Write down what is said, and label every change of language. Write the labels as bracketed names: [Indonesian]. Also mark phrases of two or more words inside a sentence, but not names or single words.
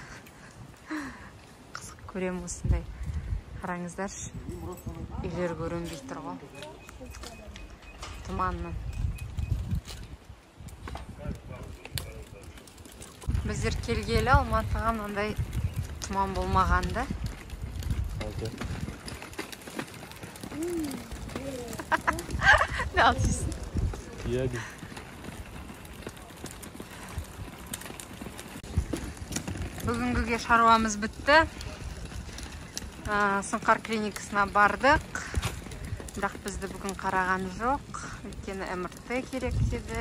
[Kazakh] Қызық көрем осындай. Қараңыздар, үйлер көрінбей тұр ғой. Тұманның. Біздер келгелі Алматыға мынандай тұман болмағанды. [Turkish] Ne atıyorsun? Yani. [Kazakh] Бүгінгіге шаруамыз бітті. Сұңқар клиникасына бардық. Бірақ бізді бүгін қараған жоқ. Өйткені МРТ керек деді.